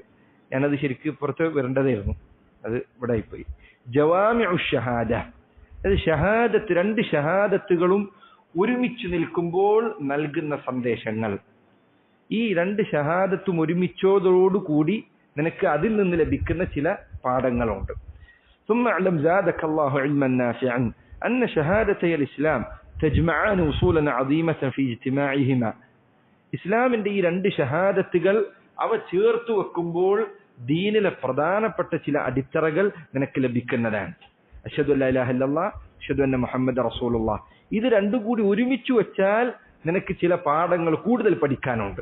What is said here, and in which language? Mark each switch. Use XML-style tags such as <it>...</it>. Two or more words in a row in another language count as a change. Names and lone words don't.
<ml>ഞാനത് ശരിക്കും പുറത്ത് വരേണ്ടതായിരുന്നു, അത് ഇവിടെ ആയിപ്പോയി.</ml> <ar>جوامع شهادة.</ar> <ml>അത് ഷഹാദത്ത്, രണ്ട് ഷഹാദത്തുകളും ഒരുമിച്ച് നിൽക്കുമ്പോൾ നൽകുന്ന സന്ദേശങ്ങൾ. ഈ രണ്ട് ഷഹാദത്തും ഒരുമിച്ചോടോടുകൂടി നിനക്ക് അതിൽ നിന്ന് ലഭിക്കുന്ന ചില പാഠങ്ങളുണ്ട്.</ml> <ar>ثم اعلم زادك الله علما نافعا أن شهادتي الإسلام تجمعان وصولا عظيمة في اجتماعهما.</ar> <ml>ഇസ്ലാമിന്റെ ഈ രണ്ട് ഷഹാദത്തുകൾ അവ ചേർത്ത് വെക്കുമ്പോൾ ദീനിലെ പ്രധാനപ്പെട്ട ചില അടിത്തറകൾ നിനക്ക് ലഭിക്കുന്നതാണ്.</ml> <ar>أشهد أن لا إله إلا الله أشهد أن محمدا رسول الله.</ar> <ml>ഇത് രണ്ടും കൂടി ഒരുമിച്ച് വെച്ചാൽ നിനക്ക് ചില പാഠങ്ങൾ കൂടുതൽ പഠിക്കാനുണ്ട്.</ml>